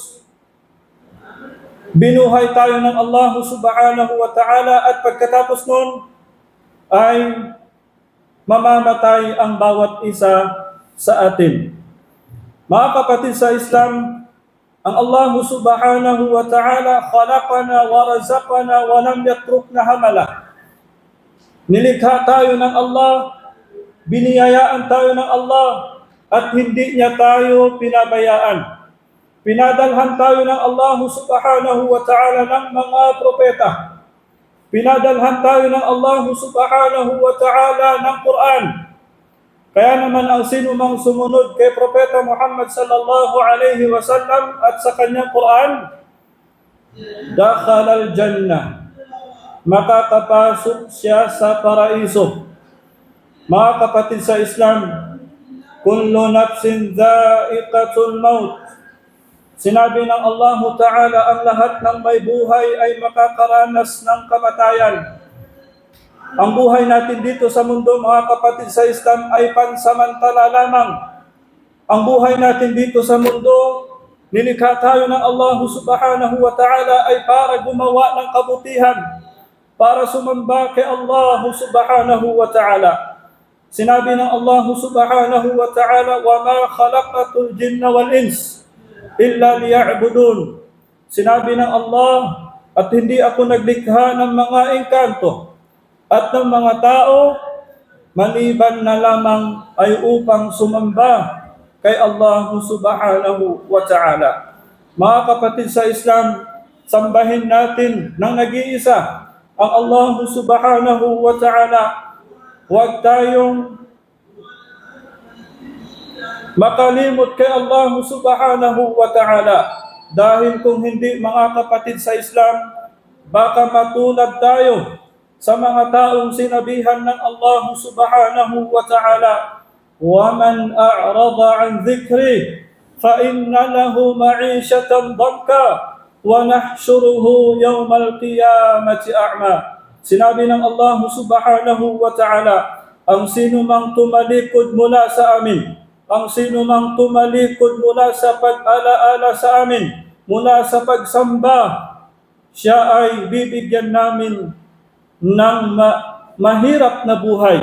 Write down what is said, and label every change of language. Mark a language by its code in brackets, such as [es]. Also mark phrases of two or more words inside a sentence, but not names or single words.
[tl] binuhay tayo ng Allah subhanahu wa ta'ala, at pagkatapos nun ay mamamatay ang bawat isa sa atin. Mga kapatid sa Islam, Ang Allah [ar] سبحانه وتعالى خلقنا ورزقنا ولم يتركنا هملا. [tl] Nilikha tayo ng Allah, biniyayaan tayo ng Allah, at hindi niya tayo pinabayaan. Pinadalhan tayo ng Allah [ar] سبحانه وتعالى [tl] ng mga propeta. Pinadalhan tayo ng Allah [ar] سبحانه وتعالى [tl] ng Quran. Kaya naman ang sino mang sumunod kay Propeta Muhammad [ar] صلى الله عليه وسلم [tl] at sa kanyang Quran, [ar] دخل الجنة, [tl] makakapasok siya sa paraiso. Mga kapatid sa Islam, [ar] كل نفس ذائقة الموت. [tl] Sinabi ng Allah Ta'ala, ang lahat ng may buhay ay makakaranas ng kamatayan. Ang buhay natin dito sa mundo, mga kapatid sa Islam, ay pansamantala lamang. Ang buhay natin dito sa mundo, nilikha tayo ng Allah [ar] سبحانه وتعالى [tl] ay para gumawa ng kabutihan, para sumamba kay Allah [ar] سبحانه وتعالى. [tl] Sinabi ng [ar] Allah سبحانه وتعالى, وَمَا خَلَقَتُ الْجِنَّ وَالْإِنسِ إِلَّا لِيَعْبُدُونَ. [tl] Sinabi ng Allah, at hindi ako naglikha ng mga engkanto at ng mga tao, maliban na lamang ay upang sumamba kay Allah [ar] سبحانه وتعالى. [tl] Mga kapatid sa Islam, sambahin natin ng nag-iisa ang Allah [ar] سبحانه وتعالى. [tl] Huwag tayong makalimot kay Allah [ar] سبحانه وتعالى. [tl] Dahil kung hindi, mga kapatid sa Islam, baka matulad tayo sa mga taong sinabihan ng Allah [ar] سبحانه وتعالى, وَمَنْ أَعْرَضَ عَنْ ذِكْرِي فَإِنَّ لَهُ مَعِيشَةً ضَنْكًا وَنَحْشُرُهُ يَوْمَ الْقِيَامَةِ أَعْمَى. [tl] Sinabi ng Allah [ar] سبحانه وتعالى, [tl] ang sino mang tumalikod mula sa amin, ang sino mang tumalikod mula sa pag-alaala sa amin, mula sa pagsamba, siya ay bibigyan namin ng mahirap na buhay.